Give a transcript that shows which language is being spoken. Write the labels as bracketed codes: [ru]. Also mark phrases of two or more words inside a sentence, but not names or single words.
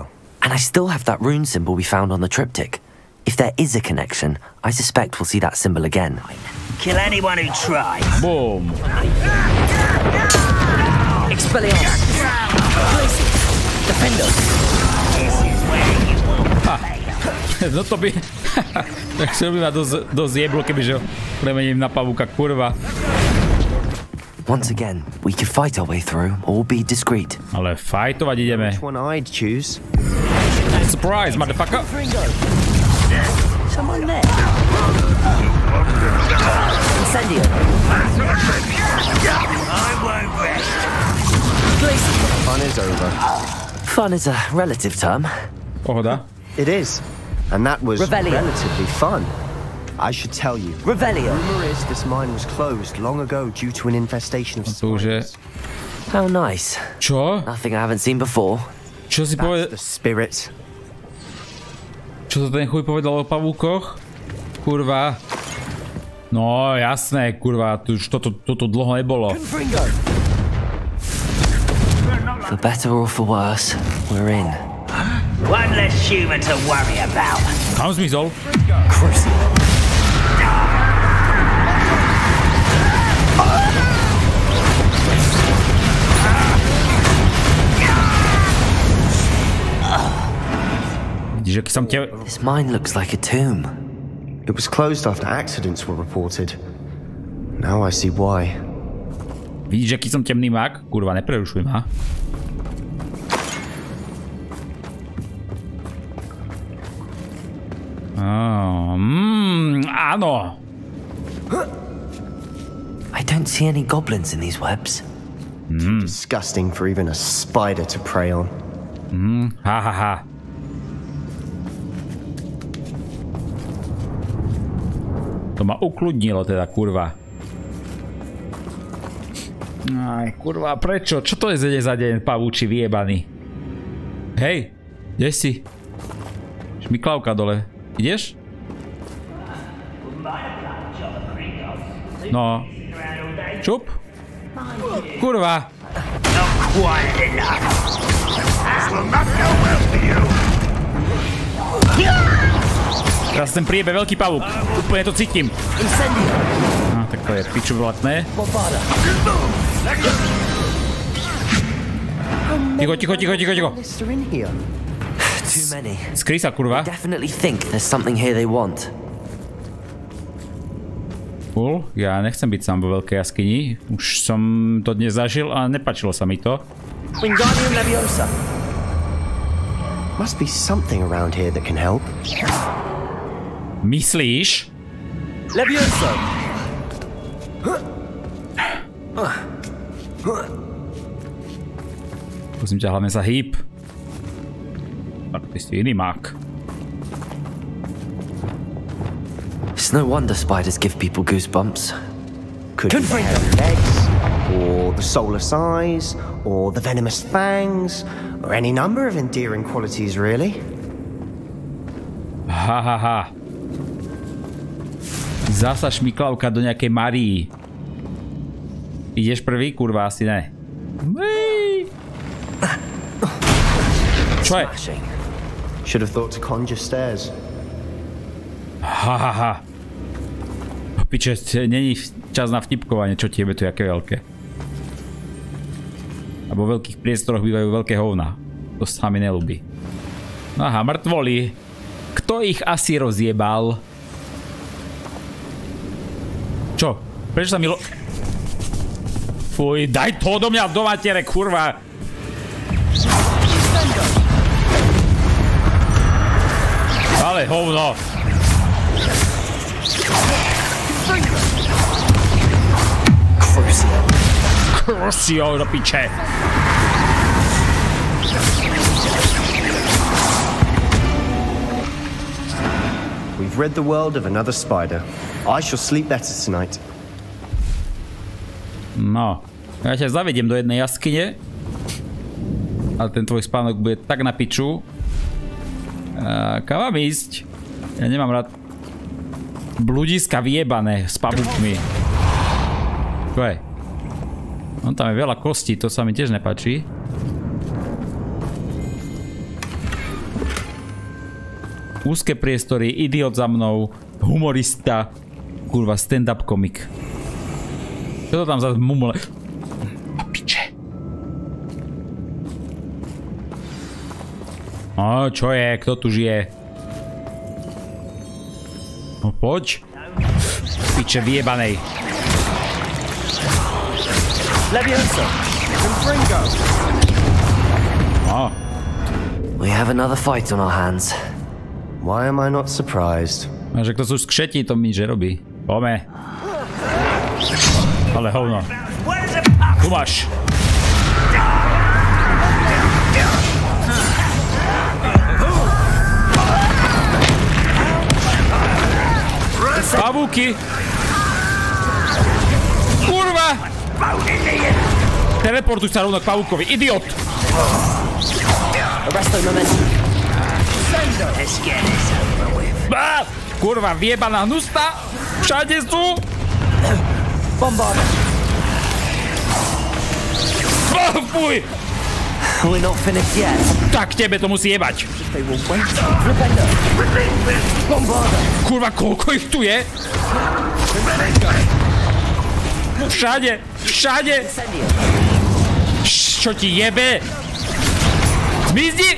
[en] And I still have that rune symbol we found on the triptych. If there is a connection, I suspect we'll see that symbol again. Kill anyone who tries. Boom. Expelliarmus. Defend us. This is where you will play. [sk] No to by... Tak si by ma dosť jeblo, kebyže ho premením na pavúka, kurva. [en] Once again, we could fight our way through or be discreet. [sk] Ale fightovať ideme. [en] Which one I'd choose? Surprise, motherfucker! Someone there. Incendio. I won't rest. Fun is over. Fun is a relative term. [sk] Pohoda. [en] It is. And that was Revelio. relatively fun. I should tell you. Revelio. Rumor is this mine was closed long ago due to an infestation of [sk] To už je... [en] spiders. How nice. [sk] Čo? [en] Nothing I haven't seen before. [sk] Čo si [en] That's [sk] povedal? [en] the spirit. [sk] Čo to ten chuj povedal o pavúkoch? Kurva. No, jasné, kurva. Toto dlho nebolo. [en] For better or for worse, we're in. One less human to worry about. [sk] Kam zmizol? Vidíš, aký som te... [en] This mine looks like a tomb. It was closed after accidents were reported. Now I see why. [sk] Vidíš, aký som temný mak? Kurva, neprerušuj ma. Áno. [en] I don't see any goblins in these webs. Disgusting for even a spider to prey on. Ha ha ha. [sk] To ma ukludnilo teda, kurva. Aj, kurva, prečo? Čo to je za deň, pavúči vyjebaný? Hej, kde si? Šmiklavka dole. Ideš? No. Čup? Kurva. [en] Not quite enough. This will not go well for you. [sk] Teraz ten priebe veľký pavúk. Úplne to cítim. No, tak to je piču vlatné. Ticho. [en] Too many. [sk] Skry sa, kurva. [en] Definitely think there's something here they want. Cool. [sk] Ja nechcem byť sám vo veľkej jaskyni. Už som to dnes zažil a nepačilo sa mi to. [en] Wingardium Leviosa. Must be something around here that can help. [sk] Myslíš? [en] Leviosa. [sk] Prosím ťa, hlavne sa hýb. Tak ty si iný mák. [en] It's no wonder spiders give people goosebumps. Could be the hairy legs, or the soulless eyes, or the venomous fangs, or any number of endearing qualities, really. Ha ha ha. [sk] Zasa šmiklavka do nejakej Marii. Ideš prvý? Kurva, asi ne. Čo je? [en] Should have thought to conjure stairs. Ha ha ha. [sk] Piče, není čas na vtipkovanie, čo tiebe to je aké veľké. A vo veľkých priestoroch bývajú veľké hovna. To sa mi nelúbi. Aha, mŕtvoli. Kto ich asi rozjebal? Čo? Prečo sa mi Fuj, daj to do mňa do matere, kurva! Ale hovno! Krusio do piče! [en] We've rid the world of another spider. I shall sleep better tonight. [sk] No, ja ťa zavediem do jednej jaskyne. Ale ten tvoj spánok bude tak na piču. Kam mám ísť? Ja nemám rád bludiska vyjebané s pavúkmi. Čo je? No tam je veľa kostí, to sa mi tiež nepáči. Úzke priestory, idiot za mnou, humorista, kurva stand-up komik. Čo to tam za mumule? A piče. A čo je? Kto tu žije? No poď. Piče vyjebanej. Oh. [en] We have another fight on our hands. Why am I not surprised? [sk] A že kto sú skšetí, to mi že robí. Pome. Ale hovno. Tu máš. Pavúky. Kurva. Teleportuj sa rovno k pavúkovi. Idiot. Kurva, vyjebaná hnusná. Všade sú. Fuj. [en] We're not finished yet. [sk] Tak tebe to musí jebať. Kurva, koľko ich tu je? Všade, všade. Čo ti jebe? Zmizni!